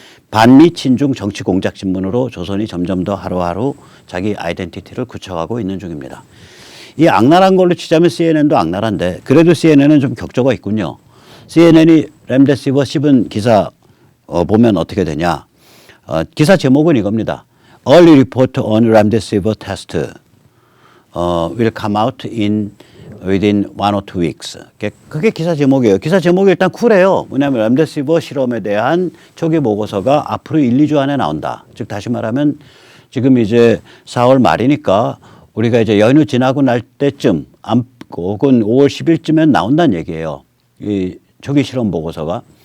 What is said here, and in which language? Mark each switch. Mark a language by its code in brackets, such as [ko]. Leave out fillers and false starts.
[ko] 반미 친중 정치 공작 신문으로 조선이 점점 더 하루하루 자기 아이덴티티를 굳혀가고 있는 중입니다. 이 악랄한 걸로 치자면 CNN도 악랄한데 그래도 CNN은 좀 격조가 있군요. CNN이 렘데시버 씹은 기사 보면 어떻게 되냐. 기사 제목은 이겁니다. [en] Early report on remdesivir test will come out within 1 or 2 weeks. [ko] 그게 기사 제목이에요. 기사 제목이 일단 쿨해요. 뭐냐면 렘데시버 실험에 대한 초기 보고서가 앞으로 1, 2주 안에 나온다. 즉 다시 말하면 지금 이제 4월 말이니까 우리가 이제 연휴 지나고 날 때쯤 혹은 5월 10일쯤엔 나온다는 얘기예요. 이 초기 실험 보고서가.